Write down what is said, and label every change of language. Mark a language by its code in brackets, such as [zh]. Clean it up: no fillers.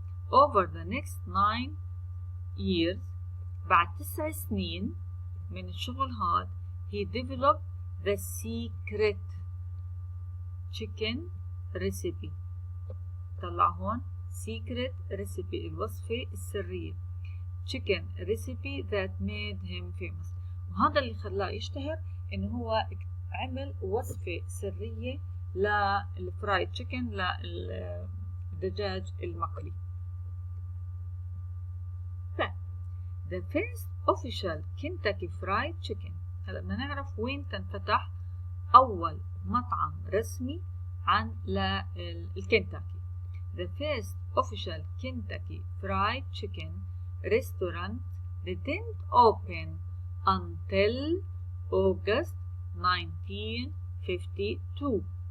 [en] Over the next 9 years [ar] بعد 9 سنين من الشغل هاد [en] he developed the secret chicken recipe. [ar] طلع هون [en] secret recipe [ar] الوصفة السرية [en] chicken recipe that made him famous. [ar] وهذا اللي خلاه يشتهر إنه هو عمل وصفة سرية للفرايد تشيكن للدجاج المقلي. [en] The first official Kentucky Fried Chicken. [ar] هلا بدنا نعرف وين تنفتح أول مطعم رسمي عن الكنتاكي. [en] The first official Kentucky Fried Chicken restaurant didn't open until August 1952.